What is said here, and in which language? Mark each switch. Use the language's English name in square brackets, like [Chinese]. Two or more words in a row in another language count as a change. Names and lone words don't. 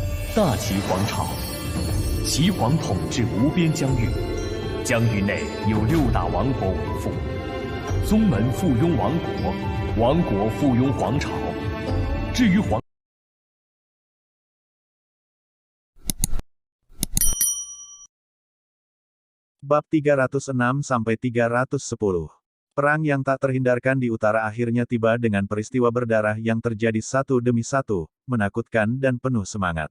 [Chinese] 大齐皇朝，齐皇统治无边疆域，疆域内有6大王国为父，宗门附庸王国，王国附庸皇朝。至于皇 [Indonesian] Bab 306-310. Perang yang tak terhindarkan di utara akhirnya tiba dengan peristiwa berdarah yang terjadi satu demi satu, menakutkan dan penuh semangat.